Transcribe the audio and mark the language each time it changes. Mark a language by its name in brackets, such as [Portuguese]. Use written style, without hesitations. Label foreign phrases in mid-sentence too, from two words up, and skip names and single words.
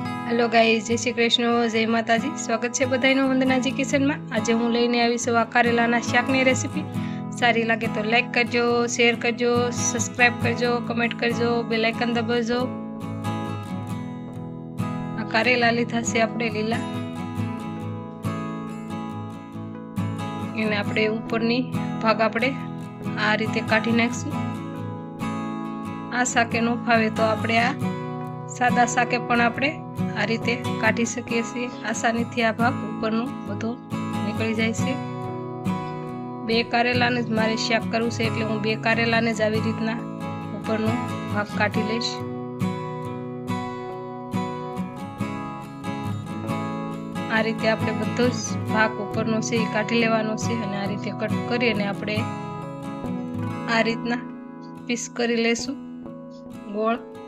[English] hello guys, [Hindi] जय श्री कृष्ण, जय माताजी। स्वागत है बधाईनो वंदनाजी किचन में। [Gujarati] આજ હું લઈને આવી છું આ કારેલાના શાકની રેસિપી। સારી લગે તો લાઇક કરજો, શેર કરજો, સબ્સક્રાઇબ કરજો, કમેંટ કરજો, [English] bell icon [Gujarati] દબાવજો। આ કારેલા લીધા છે આપણે લીલા, એને આપણે ઉપરની ભાગ આપણે આ રીતે કાઢી નાખશું। આ શાકે ન ફાવે તો આપણે આ સાદા શાકે પણ આપણે આ રીતે કાઢી સકીએ છીએ। આસાનીથી આ ભાગ ઉપરનો બધો નીકળી જાય છે। બે કારેલાને જ મારે શાક કરવું છે એટલે હું બે કારેલાને જ આવી રીતના ઉપરનો ભાગ કાઢી લઈશ। આ રીતે આપણે બધો જ ભાગ ઉપરનો છે એ કાઢી લેવાનો છે અને આ રીતે કટ કરી અને આપણે આ રીતના પીસ કરી લેશું ગોળ।